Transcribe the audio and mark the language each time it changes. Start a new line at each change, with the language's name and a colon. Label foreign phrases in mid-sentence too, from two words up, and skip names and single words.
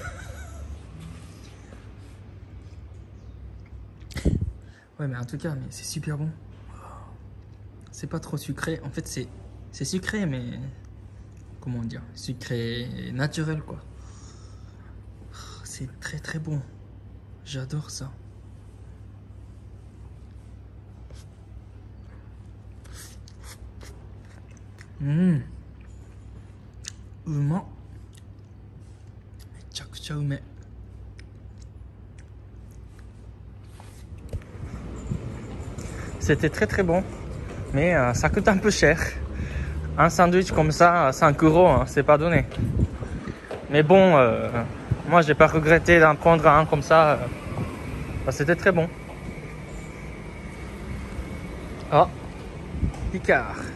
French: Ouais, mais en tout cas, mais c'est super bon. C'est pas trop sucré. En fait, c'est sucré, mais comment dire, sucré naturel, quoi. C'est très bon. J'adore ça. Uma.
Japanese: めちゃくちゃうめ。
French: C'était très bon, mais ça coûte un peu cher. Un sandwich comme ça, 5 €, hein, c'est pas donné. Mais bon, moi j'ai pas regretté d'en prendre un comme ça. C'était très bon. Oh, Picard.